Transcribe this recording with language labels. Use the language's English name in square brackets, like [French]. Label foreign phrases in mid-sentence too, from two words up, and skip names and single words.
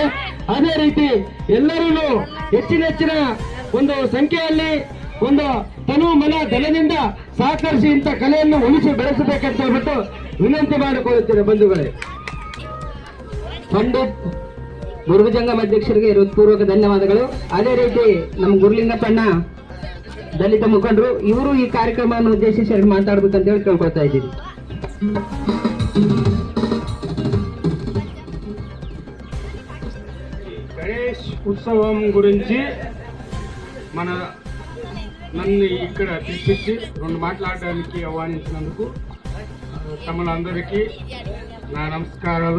[Kannada] ಅದೇ ರೀತಿ ಎಲ್ಲರೂ ಹೆಚ್ಚಿನ ಒಂದು ಸಂಖ್ಯೆಯಲ್ಲಿ ಒಂದು ತನು ಮನ ಧನದಿಂದ ಸಹಕರಿಸಿ ಇಂಥ ಕಲೆಯನ್ನು ಉಳಿಸಿ ಬೆಳೆಸಬೇಕಂತ ಹೇಳ್ಬಿಟ್ಟು ವಿನಂತಿ ಮಾಡಿಕೊಳ್ಳುತ್ತೇನೆ ಬಂಧುಗಳೇ. ಪಂಡಿತ್ ಗುರುಜಂಗಮ ಅಧ್ಯಕ್ಷರಿಗೆ ಹೃತ್ಪೂರ್ವಕ ಧನ್ಯವಾದಗಳು. ಅದೇ ರೀತಿ ನಮ್ಮ ಗುರುಲಿಂಗಪ್ಪಣ್ಣ ದಲಿತ ಮುಖಂಡರು, ಇವರು ಈ ಕಾರ್ಯಕ್ರಮವನ್ನು ಉದ್ದೇಶಿಸಿ ಮಾತಾಡ್ಬೇಕಂತ ಹೇಳಿ ಕೇಳ್ಕೊಳ್ತಾ ಇದ್ದೀವಿ. [Telugu] గణేష్ ఉత్సవం గురించి నన్ను ఇక్కడ పిలిపించి రెండు మాట్లాడడానికి ఆహ్వానించినందుకు తమలందరికీ నా నమస్కారాలు.